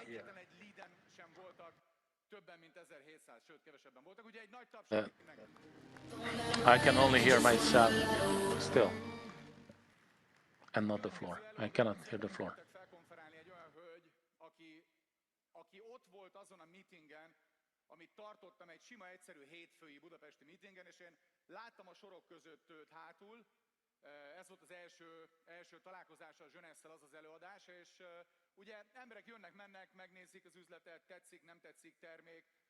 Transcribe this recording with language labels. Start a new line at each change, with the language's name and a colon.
Hungarian: Egyetlen egy leaden sem voltak többen, mint 1700, sőt kevesebben voltak. Ugye egy nagy tapsot mindenki.
English: I can only hear myself still, and not the floor. I cannot hear the floor.
Hungarian: Felkonferálni egy olyan hölgy, aki ott volt azon a meetingen, amit tartottam, egy sima, egyszerű hétfői budapesti meetingen, és én láttam a sorok között őt hátul. Ez volt az első találkozása a Jeunesse-szel, az az előadás, és ugye emberek jönnek, mennek, megnézik az üzletet, tetszik, nem tetszik termék.